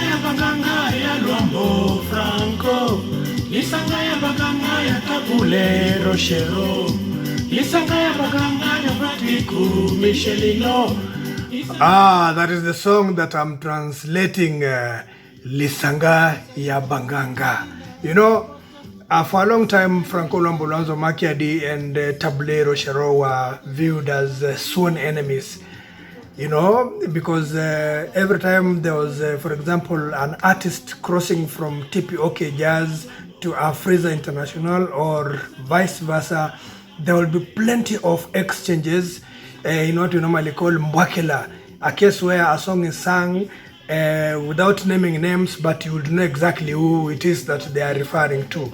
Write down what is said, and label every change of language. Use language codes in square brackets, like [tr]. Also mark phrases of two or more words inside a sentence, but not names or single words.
[ln] Banganga ya Luambo, Franco. Lisanga ya Banganga ya Tabuley, Rochereou. Lisanga ya Banganga ya Mavatiku, Michelino. [en] That is the song that I'm translating, [ln] Lisanga ya Banganga. [en] You know, for a long time, Franco, Luambo, Makiadi and Tabuley, Rochereou were viewed as sworn enemies. You know, because every time there was, for example, an artist crossing from TPOK Jazz to Afriza International or vice versa, there will be plenty of exchanges in what we normally call mbwakela, a case where a song is sung without naming names, but you would know exactly who it is that they are referring to.